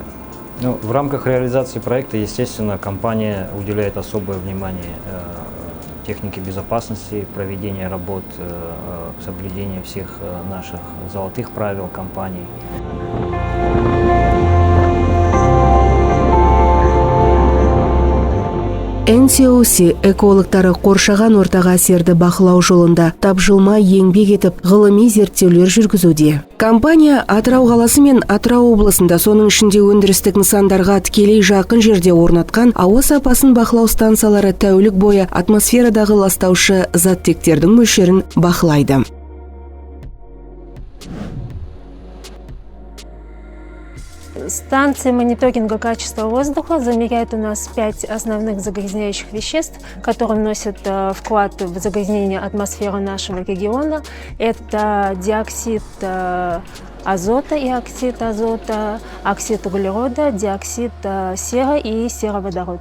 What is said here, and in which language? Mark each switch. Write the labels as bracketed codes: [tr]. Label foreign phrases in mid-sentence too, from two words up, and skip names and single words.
[ru] В рамках реализации проекта, естественно, компания уделяет особое внимание технике безопасности, проведения работ, соблюдения всех наших золотых правил компании. [kk] NCOC экологтары қоршаған ортаға әсерді бақылау жолында тапжылмай еңбек етіп ғылыми зерттеулер жүргізуде. Компания Атырау қаласы мен Атырау облысында, соның ішінде өндірістік нысандарға тікелей жақын жерде орнатқан ауа сапасын бақылау станциялары тәулік бойы атмосферадағы ластаушы заттектердің мөлшерін бақылайды. [ru] Станция мониторинга качества воздуха замеряет у нас 5 основных загрязняющих веществ, которые вносят вклад в загрязнение атмосферы нашего региона. Это диоксид азота и оксид азота, оксид углерода, диоксид сера и сероводород.